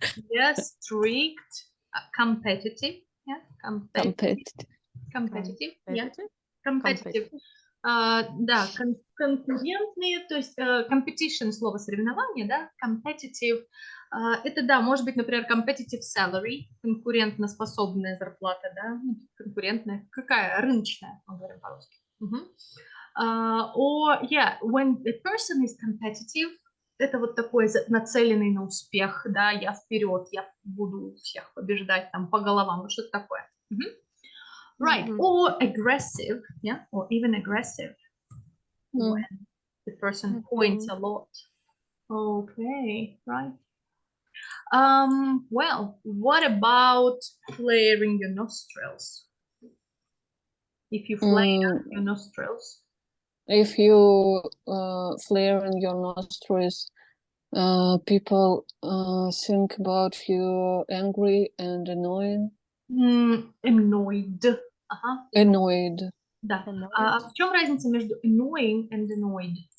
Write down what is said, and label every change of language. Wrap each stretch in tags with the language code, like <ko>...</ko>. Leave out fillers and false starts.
<en>Yes, strict, competitive. Yeah, competitive. Yeah, competitive.</en> <ru>Да, конкурентные, то есть competition, слово соревнование, да, competitive. Это, да, может быть, например,</ru> <en>competitive salary,</en> <ru>конкурентоспособная зарплата, да, конкурентная, какая, рыночная, мы говорим по-русски.</ru> <en>Or, yeah, when a person is competitive,</en> <ru>это вот такой нацеленный на успех, да, я вперед, я буду всех побеждать там по головам, вот что-то такое.</ru> <en>Right, or aggressive, yeah, or even aggressive, when the person points a lot. Okay, right. Well, what about flaring your nostrils? If you flare your nostrils. If you flare in your nostrils, people think about you angry and annoying. Annoyed. Annoyed.</en> <ru>Да. А в чем разница между</ru> <en>annoying and annoyed?</en>